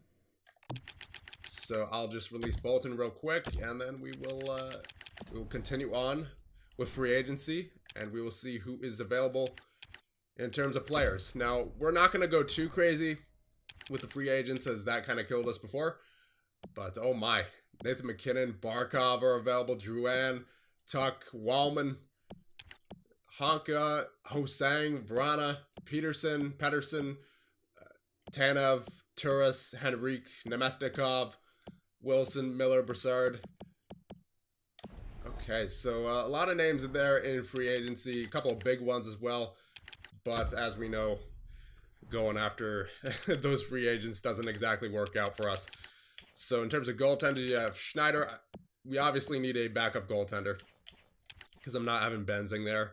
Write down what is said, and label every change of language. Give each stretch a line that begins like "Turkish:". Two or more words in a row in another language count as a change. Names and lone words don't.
English: So I'll just release Bolton real quick, and then we will continue on with free agency, and we will see who is available in terms of players. Now, we're not going to go too crazy with the free agents, as that kind of killed us before. But oh my, Nathan McKinnon, Barkov are available, Drouin, Tuck, Wallman, Honka, Hosang, Vrana, Pedersen, Tanev, Turris, Henrique, Nemesnikov, Wilson, Miller, Brassard. Okay, so a lot of names in there in free agency, a couple of big ones as well. But as we know, going after those free agents doesn't exactly work out for us. So in terms of goaltender, you have Schneider. We obviously need a backup goaltender because I'm not having Benzing there.